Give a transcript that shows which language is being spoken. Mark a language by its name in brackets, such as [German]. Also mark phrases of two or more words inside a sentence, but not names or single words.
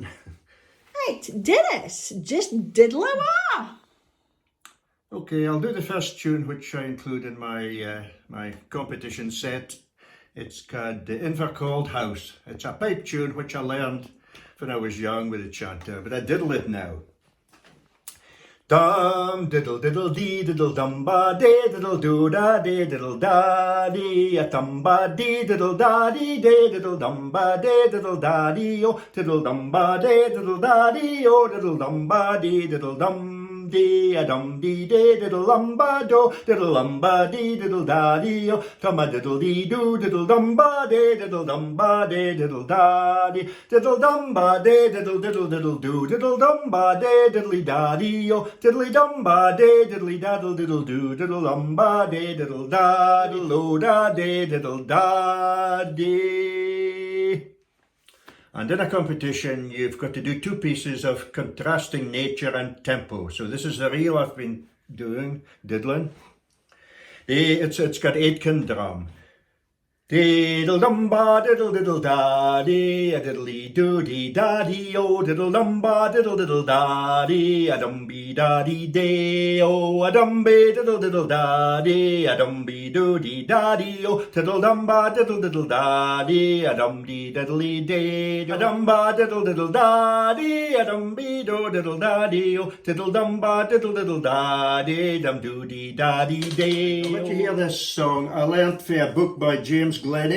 [English] Right, Denis, just diddle away. Okay, I'll do the first tune which I include in my competition set. It's called the Invercalled House. It's a pipe tune which I learned when I was young with a chanter, but I diddle it now. Dum diddle diddle dee diddle dum ba dee diddle doo da dee diddle da dee a dum ba dee diddle da dee dee diddle dum ba dee diddle da dee o diddle dum ba dee diddle da dee o diddle dum ba dee diddle dum dee a dum dee dee diddle dum ba do diddle dum ba dee diddle da dee o dum a diddle dee doo diddle dum ba dee diddle dum ba dee diddle da dee diddle dum ba dee diddle diddle diddle doo diddle dum ba dee diddly da dee o diddly dum ba dee diddly daddle diddle doo diddle dum ba dee diddle da diddle o da dee diddle da dee. And in a competition, you've got to do two pieces of contrasting nature and tempo. So this is the reel I've been doing, diddling. It's got Aitken drum. Diddle dum ba diddle diddle da dee a diddly doo dee da dee o diddle dum ba diddle diddle da dee a dum be da dee day o a dum be diddle diddle da dee a dum be doo dee da dee o diddle dum ba diddle diddle da dee a dum dee diddly day a dum ba diddle diddle da dee a dum be doo diddle da dee o diddle dum ba diddle diddle da dee dum doo dee da dee day. I'll let you hear this song. I learnt for a book by James Glennie.